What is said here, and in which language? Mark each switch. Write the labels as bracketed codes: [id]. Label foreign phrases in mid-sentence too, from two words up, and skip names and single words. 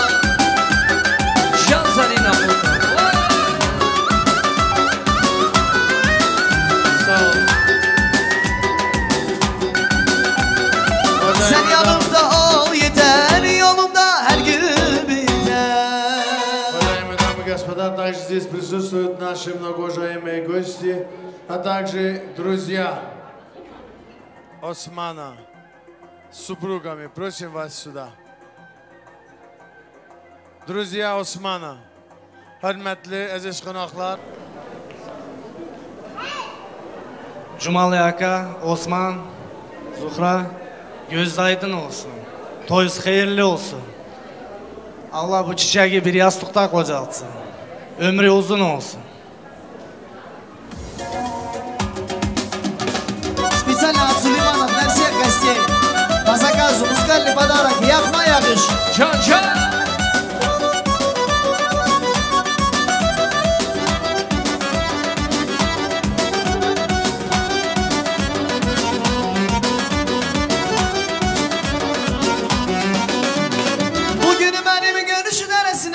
[tr] Şanzalina Sen yanımda ol yeter, yolumda her gün biter. [ru] Уважаемые дамы и господа, также здесь присутствуют наши многоуважаемые гости, а также друзья Османа с супругами. Просим вас сюда. Друзья Османа, [tr] hürmetli aziz qonaqlar. Cumali aka, Osman, Zuhra, göz aydın olsun. Toyuz hayırlı olsun. Allah bu çiçeği bir yastıkta kocaltsın. Ömrü uzun olsun. [ru] Специально от Сулеймана для всех гостей. По заказу музыкальный подарок Яхма Ягыш. Ча-ча! [tr] Bugün benim görüşü neresine?